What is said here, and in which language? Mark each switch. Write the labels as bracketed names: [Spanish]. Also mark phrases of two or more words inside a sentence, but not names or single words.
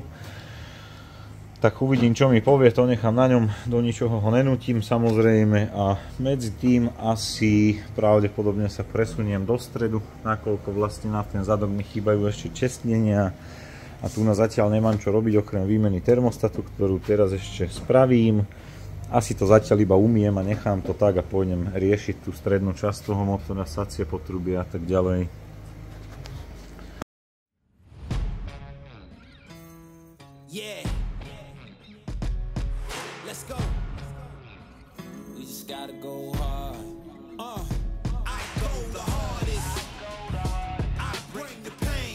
[Slovak] Tak uvidím, čo mi povie, to nechám na ňom, do ničoho ho nenútim samozrejme a medzi tým asi pravdepodobne sa presuniem do stredu, nakoľko vlastne na ten zadok mi chýbajú ešte čestnenia. A tu na zatiaľ nemám čo robiť okrem výmeny termostatu, ktorú teraz ešte spravím. Asi to zatiaľ iba umiem a nechám to tak a pôjdem riešiť tú strednú časť toho motora, sacie potrubie a tak ďalej. [English] Yeah. Let's go. We just gotta go hard. I go the hardest. I bring the pain.